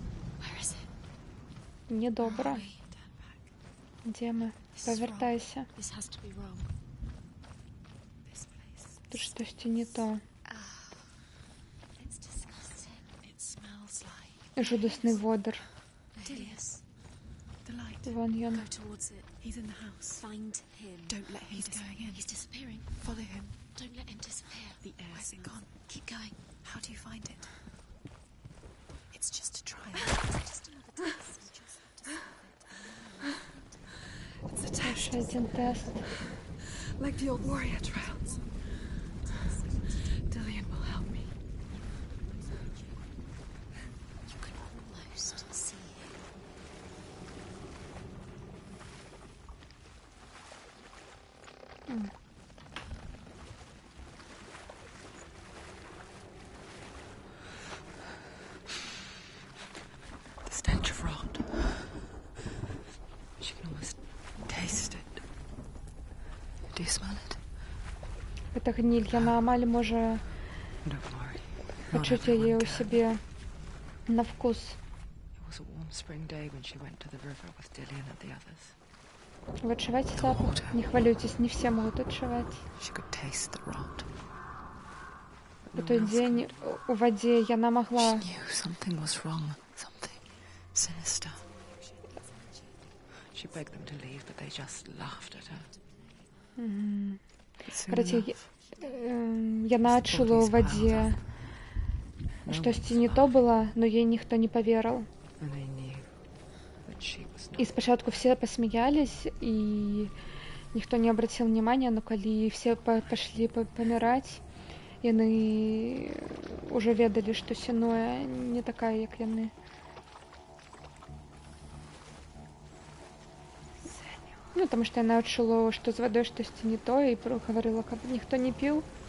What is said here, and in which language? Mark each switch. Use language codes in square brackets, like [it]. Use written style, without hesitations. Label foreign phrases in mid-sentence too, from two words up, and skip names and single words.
[be] Недобра. Дзе мы? Павяртайся. Тут штосьці не то. Жудасны водар. Вон ён. [en] He's in the house. Find him. Don't let him. He's going in. He's disappearing. Follow him. Don't let him disappear. The air. Where's it gone? Keep going. How do you find it? It's just a trial. Just another test. It's a test. [uk] Ще один тест. [en] Like the old warrior trials. Dillian will help me. You can almost see him. The stench of rot. She can almost taste it. Do you smell it? [be] Гэта гніль. Яна амаль можа [en] Don't worry. [be] пачуць яе ў сябе на вкус. [en] It was a warm spring day when she went to the river with Dillian and the others. [be] Вы адчуваеце запах? Не хвалюйтесь, не все могут адчуваць. [en] She could taste the rot. [be] У той дзень у вадзе яна магла [en] She knew something was wrong. Something sinister. She begged them to leave, but they just laughed at her. But soon [be] Карацей, [en] enough, [be] яна адчула ў вадзе штосьці не то было, [ru] но ей [be] ніхто не поверыў. [en] and they knew that she was [be] І спачатку [ru] все посмеялись, [be] і ніхто [ru] не обратил внимания, [be] но калі все пошли паміраць, яны уже ведалі, што Сенуя не такая, як яны. Ну, [ru] потому что [be] яна адчула, што з вадой штосьці не то, і гаварыла, каб ніхто не піў.